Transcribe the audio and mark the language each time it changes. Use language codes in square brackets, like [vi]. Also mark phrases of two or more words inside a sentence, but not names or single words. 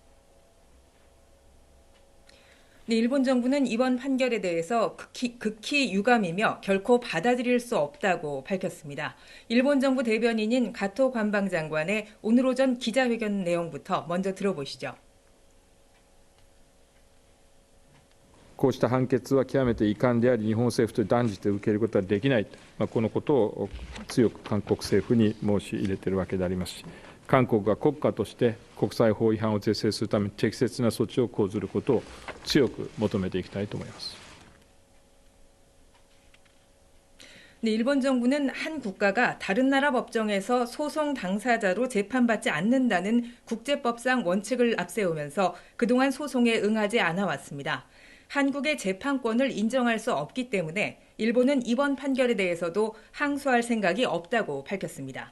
[ko] 네, 일본 정부는 이번 판결에 대해서 극히 유감이며 결코 받아들일 수 없다고 밝혔습니다. 일본 정부 대변인인 가토 관방장관의 오늘 오전 기자회견 내용부터 먼저 들어보시죠. [ja] こうした判決は極めて遺憾であり、日本政府と断じて受けることはできない、このことを強く韓国政府に申し入れているわけでありますし、韓国が国家として国際法違反を是正するために適切な措置を講ずることを強く求めていきたいと思います。 [ko] 네, 일본 정부는 한 국가가 다른 나라 법정에서 소송 당사자로 재판받지 않는다는 국제법상 원칙을 앞세우면서 그동안 소송에 응하지 않아 왔습니다. 한국의 재판권을 인정할 수 없기 때문에 일본은 이번 판결에 대해서도 항소할 생각이 없다고 밝혔습니다.